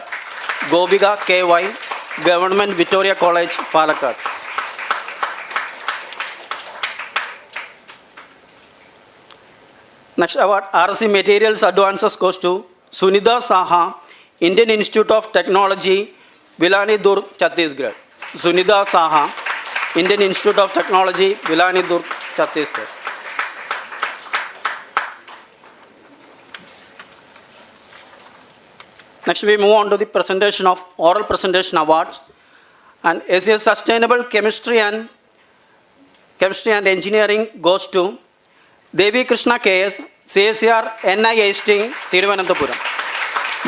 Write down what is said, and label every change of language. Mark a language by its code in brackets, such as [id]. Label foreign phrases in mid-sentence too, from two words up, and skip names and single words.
[en] Gobiga K.Y., Government Victoria College, Palakkad. Next award, RC Materials Advances goes to Sunitha Saha, Indian Institute of Technology, Vilani Durg, Chhattisgarh. Sunitha Saha, Indian Institute of Technology, Vilani Durg, Chhattisgarh. Next we move on to the presentation of oral presentation awards. And ACS Sustainable Chemistry and Engineering goes to Devi Krishna KS, CSR NIIST, Thiruvananthapuram.